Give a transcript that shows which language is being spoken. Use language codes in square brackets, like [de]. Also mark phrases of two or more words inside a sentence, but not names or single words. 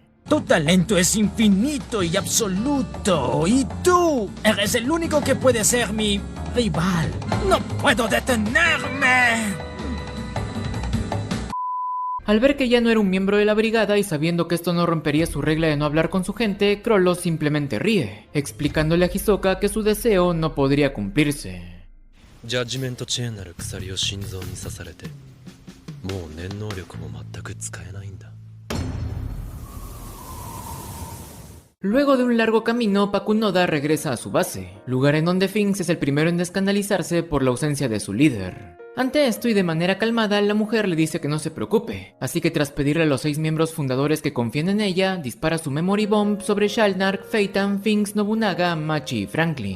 [es] Tu talento es infinito y absoluto, y tú eres el único que puede ser mi rival. ¡No puedo detenerme! Al ver que ya no era un miembro de la brigada y sabiendo que esto no rompería su regla de no hablar con su gente, Chrollo simplemente ríe, explicándole a Hisoka que su deseo no podría cumplirse. [ja] ジャッジメントチェーンなる鎖を心臓に刺されてもう念能力も全く使えないんだ。 [es] Luego de un largo camino, Pakunoda regresa a su base, lugar en donde Finks es el primero en escandalizarse por la ausencia de su líder. Ante esto y de manera calmada, la mujer le dice que no se preocupe, así que tras pedirle a los 6 miembros fundadores que confíen en ella, dispara su Memory Bomb sobre Shalnark, Phaeton, Finks, Nobunaga, Machi y Franklin.